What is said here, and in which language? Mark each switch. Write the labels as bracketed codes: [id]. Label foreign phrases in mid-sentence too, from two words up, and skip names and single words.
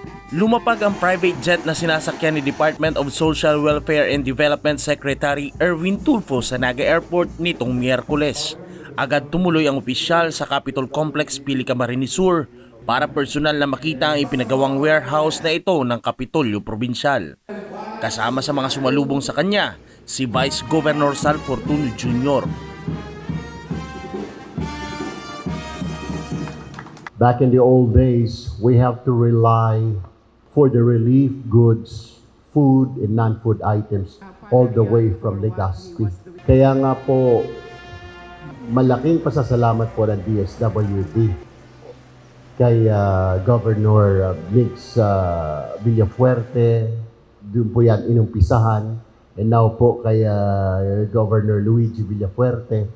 [tl] Lumapag ang private jet na sinasakyan ni Department of Social Welfare and Development Secretary Erwin Tulfo sa Naga Airport nitong Miyerkules. Agad tumuloy ang opisyal sa Capitol Complex, Pili, Camarines Sur para personal na makita ang ipinagawang warehouse na ito ng Kapitolyo Probinsyal. Kasama sa mga sumalubong sa kanya, si Vice Governor Sal Fortuno Jr. [en] Back in the old days, we have to rely for the relief goods, food and non-food items all the way from Legazpi. [tl] Kaya nga po, malaking pasasalamat po ng DSWD kay Governor Mix Villafuerte, doon po yan inumpisahan, [en] and now [tl] po kay Governor Luigi Villafuerte.